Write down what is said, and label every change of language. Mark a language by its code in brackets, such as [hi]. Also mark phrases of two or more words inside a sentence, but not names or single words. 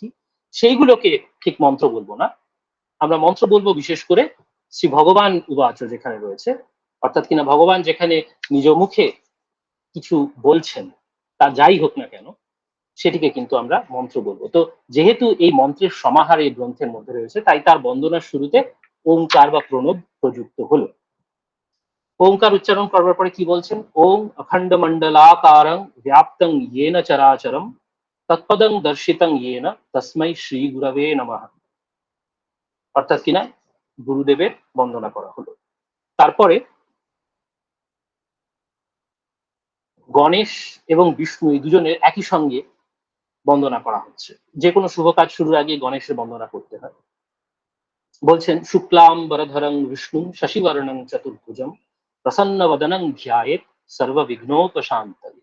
[bn] সেইগুলোকে ঠিক মন্ত্র বলবো না, আমরা মন্ত্র বলবো বিশেষ করে [sa] শ্রী ভগবান উবাচ [bn] যেখানে রয়েছে, অর্থাৎ কিনা ভগবান যেখানে নিজ মুখে কিছু বলছেন, তা যাই হোক না কেন সেটিকে কিন্তু আমরা মন্ত্র বলবো। তো যেহেতু এই মন্ত্রের সমাহার এই গ্রন্থের মধ্যে রয়েছে, তাই তার বন্দনার শুরুতে ওঙ্কার বা প্রণব প্রযুক্ত হলো। ওঙ্কার উচ্চারণ করবার পরে কি বলছেন? [sa] ওম অখণ্ড মণ্ডলাকারং ব্যাপ্তং येन চরাচরম তৎপদং দর্শিতং येन তস্मै শ্রী গুরবে নমঃ। [bn] অর্থাৎ কিনা গুরুদেবের বন্দনা করা হলো। তারপরে গণেশ এবং বিষ্ণু এই দুজনের একই সঙ্গে বন্দনা করা হচ্ছে। যে কোনো শুভ কাজ শুরুর আগে গণেশের বন্দনা করতে হয়। বলছেন [sa] শুক্লাম বরধরং বিষ্ণু শশিবর্ণং চতুর্ভুজম প্রসন্ন বদনং ধ্যায়েত সর্ববিঘ্নোপশান্তয়ে।